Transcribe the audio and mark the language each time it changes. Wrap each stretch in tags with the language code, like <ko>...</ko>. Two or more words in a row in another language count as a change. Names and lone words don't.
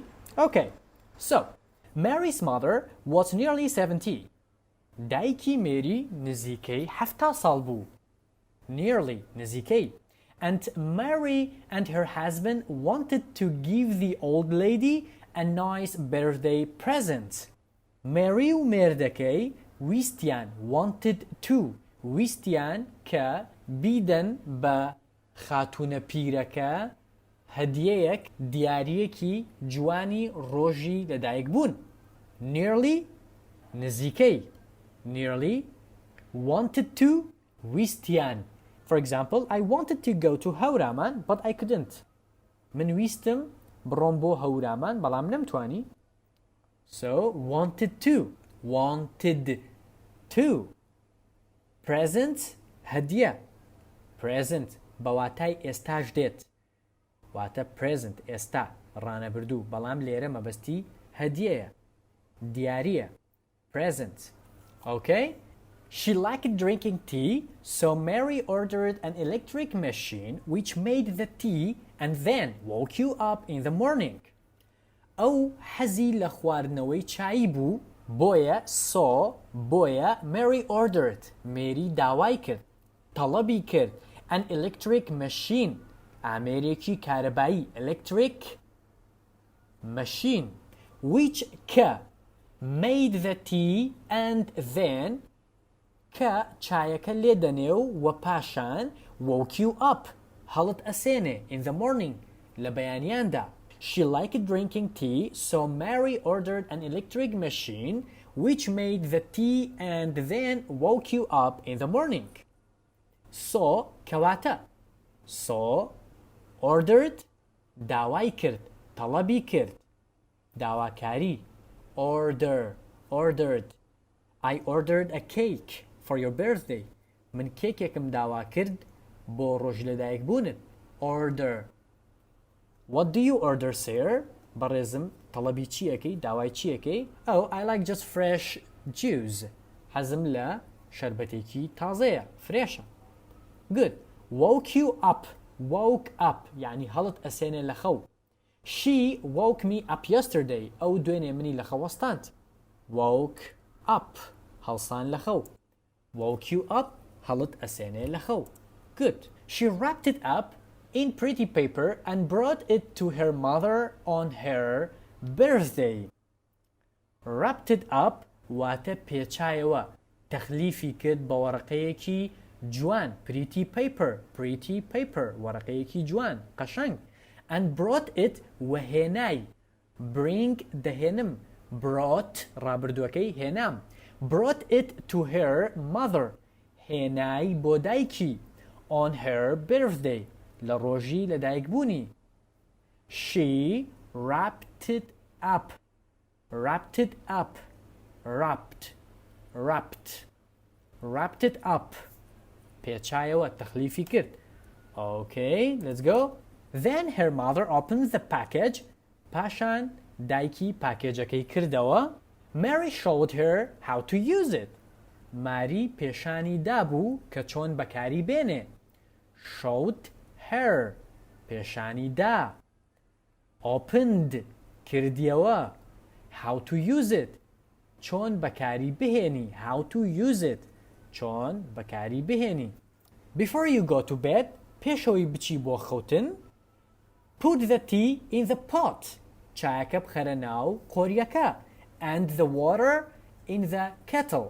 <en>Okay, so Mary's mother was nearly 70.</en> <ckb>دایکی Mary نزیکەی حەفتا ساڵ بوو.</ckb> <en>Nearly nizikei. And Mary and her husband wanted to give the old lady a nice birthday present.</en> <ckb>Mary و مردكي ويستيان</ckb> <en>wanted to</en> <ckb>ويستيان ك بیدن بە خاتونە پیرەکە هەدیەیەک دیارەیەکی جوانی ڕۆژی لەدایک بوون.</ckb> <en>Nearly نزیکەی. Nearly wanted to ویستیان. For example, I wanted to go to هەورامان but I couldn't.</en> <ckb>من ویستم بڕۆم بۆ هەورامان بەڵام نەمتوانی.</ckb> <en>So wanted to.</en> <ckb>Present هەدیە. Present بەواتای ئێستاش دێت. واتە present ئێستا ڕانەبردوو بەڵام لێرە مەبەستی هەدیەیە. دیاریە.</ckb> <en>Present. Okay? She liked drinking tea, so Mary ordered an electric machine which made the tea and then woke you up in the morning.</en> <ckb>ئەو حەزی لە خواردنەوەی چایی بوو بۆیە Mary ordered. Mary داوای کرد. طلبی کرد.</ckb> <en>An electric machine.</en> <ckb>ئامێرێکی کارەبایی.</ckb> <en>Electric machine. Which made the tea and then</en> <ckb>چایەکە لێدەنێ و پاشان</ckb> <en>woke you up.</en> <ckb>هەڵت ئەسێنێ</ckb> <en>in the morning.</en> <ckb>لە بەیانیاندا.</ckb> <en>She liked drinking tea, so Mary ordered an electric machine which made the tea and then woke you up in the morning.</en> <ckb>So كواتا.</ckb> <en>So ordered</en> <ckb>داوای کرد. طلبی کرد. داواکاری.</ckb> <en>Ordered. I ordered a cake for your birthday.</en> <ckb>من کێکێکم داوا کرد بۆ ڕۆژ لەدایک بوونت.</ckb> <en>Order. What do you order, sir?</en> <ckb>بەڕێزم طلبی چیەکەی داوای چیەکەی؟</ckb> <en>Oh, I like just fresh juice.</en> <ckb>حەزم لە شەربەتێکی تازەیە. فرێشە.</ckb> <en>Good. Woke you up. Woke up.</en> <ckb>يعني هەڵت ئەسێنێ لە خەو.</ckb> <en>She woke me up yesterday.</en> <ckb>ئەو دوێنێ منی لە خەوەستاند.</ckb> <en>Woke up.</en> <ckb>هەڵسان لە خەو.</ckb> <en>Woke you up.</en> <ckb>هەڵت ئەسێنێ لە خەو.</ckb> <en>Good. She wrapped it up in pretty paper and brought it to her mother on her birthday. Wrapped it up واتە پێچایەوە.</en> <ckb>تەخلیفی کرد بە وەرەقەیەکی جوان.</ckb> <en>Pretty paper.</en> <ckb>وەرەقەیەکی جوان. قەشەنگ.</ckb> <en>And brought it وهێنای. Bring دەهێنم.</en> <ckb>Brought ڕابردووەکەی هێنام.</ckb> <en>Brought it to her mother.</en> <ckb>هێنای بۆ دایکی.</ckb> <en>On her birthday.</en> <ckb>لە ڕۆژی لەدایک بوونی.</ckb> <en>She wrapped it up. Wrapped it up.</en> <ckb>پێچایەوە تەخلیفی کرد.</ckb> <en>Okay, let's go. Then her mother opened the package.</en> <ckb>پاشان دایکی پاکێجەکەی کردەوە.</ckb> <en>Mary showed her how to use it.</en> <ckb>ماری پێشانی دابوو کە چۆن بەکاری بێنێ.</ckb> <en>Showed her.</en> <ckb>پێشانی دا. Opened. کردیەوە.</ckb> <en>How to use it.</en> <ckb>چۆن بەکاری بهێنی.</ckb> <en>How to use it.</en> <ckb>چۆن بەکاری بهێنی.</ckb> <en>Before you go to bed,</en> <ckb>پێشەوەی بچی بۆ خەوتن,</ckb> <en>put the tea in the pot.</en> <ckb>چایەکە بخەرە ناو قۆریەکە.</ckb> <en>And the water in the kettle.</en>